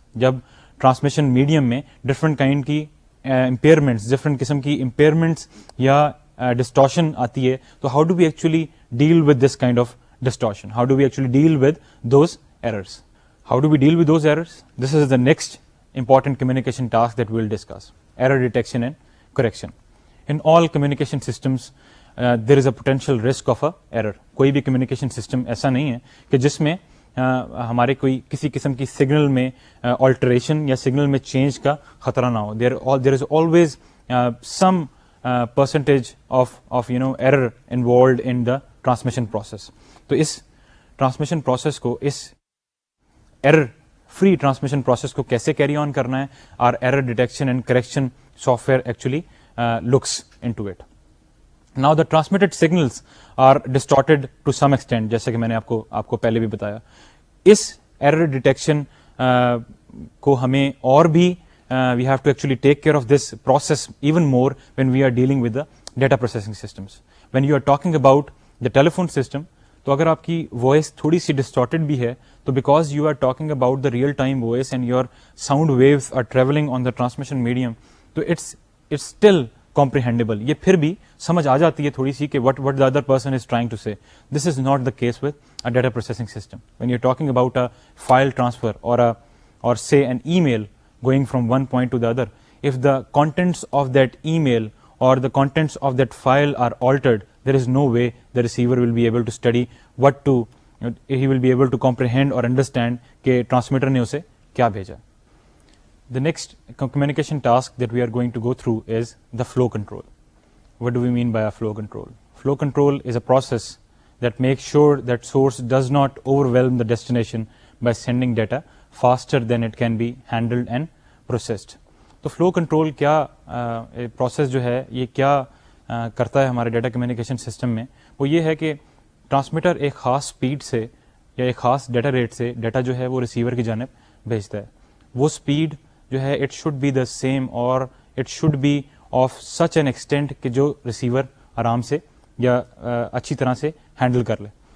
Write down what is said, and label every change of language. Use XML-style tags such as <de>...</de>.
<ur>جب transmission medium میں different kind کی امپیئرمنٹس، ڈفرنٹ قسم کی امپیئرمنٹس یا ڈسٹورشن آتی ہے، تو</ur> <en>How do we actually deal with this kind of distortion? How do we actually deal with those errors? How do we deal with those errors? This is the next important communication task that we will discuss: error detection and correction. In all communication systems, there is a potential risk of a error.</en> <ur>کوئی بھی communication system ایسا نہیں ہے کہ جس میں ہمارے کوئی کسی قسم کی سگنل میں alteration یا سگنل میں چینج کا خطرہ نہ ہو.</ur> <en>There is always some percentage of error involved in the transmission process.</en> <ur>تو اس ٹرانسمیشن پروسیس کو، اس ایرر فری ٹرانسمیشن پروسیس کو کیسے کیری آن کرنا ہے، اور</ur> <en>Error detection and correction software actually looks into it. Now the transmitted signals are distorted to some extent,</en> <ur>جیسے کہ میں نے آپ کو پہلے بھی بتایا. اس ایرر ڈیٹیکشن کو ہمیں اور بھی</ur> <en>We have to actually take care of this process even more when we are dealing with the data processing systems. When you are talking about the telephone system,</en> <ur>تو اگر آپ کی وائس تھوڑی سی distorted بھی ہے،</ur> <en>تو because you are talking about the real time voice and your sound waves are travelling on the transmission medium, تو it's still comprehensible.</en> <ur>یہ پھر بھی سمجھ آ جاتی ہے تھوڑی سی کہ</ur> <en>What the other person is trying to say. This is not the case with a data processing system. When you are talking about a file transfer or say an email going from one point to the other, if the contents of that email or the contents of that file are altered, there is no way the receiver will be able to study he will be able to comprehend or understand</en> <ur>کہ transmitter نے اسے کیا بھیجا.</ur> <en>The next communication task that we are going to go through is the flow control. What do we mean by a flow control? Flow control is a process that makes sure that source does not overwhelm the destination by sending data faster than it can be handled and processed.</en> <ur>تو flow control کیا process جو ہے یہ کیا کرتا ہے ہمارے data communication system میں، وہ یہ ہے کہ ٹرانسمیٹر ایک خاص سپیڈ سے یا ایک خاص ڈیٹا ریٹ سے ڈیٹا جو ہے وہ ریسیور کی جانب بھیجتا ہے. وہ سپیڈ جو ہے</ur> <en>it should be the same or it should be of such an extent</en> <ur>کہ جو ریسیور آرام سے یا اچھی طرح سے ہینڈل کر لے.</ur>